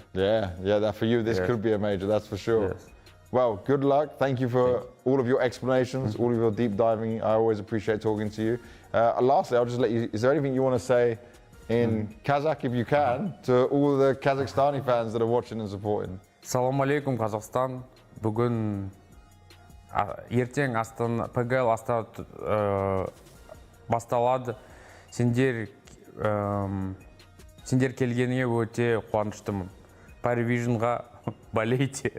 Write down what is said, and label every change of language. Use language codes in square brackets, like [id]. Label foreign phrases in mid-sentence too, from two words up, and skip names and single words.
[en] That for you, this could be a major, that's for sure. Well, good luck. Thank you for all of your explanations, all of your deep diving. I always appreciate talking to you. Lastly, I'll just let you, is there anything you want to say in Kazakh, if you can, to all the Kazakhstani fans that are watching and supporting? [ar] السلام عليكم, [kk] Kazakhstan. Бүгін ертең PGL Astana басталады. Сендер келгеніңе өте қуаныштымын. [ru] PARIVISIONға болейте.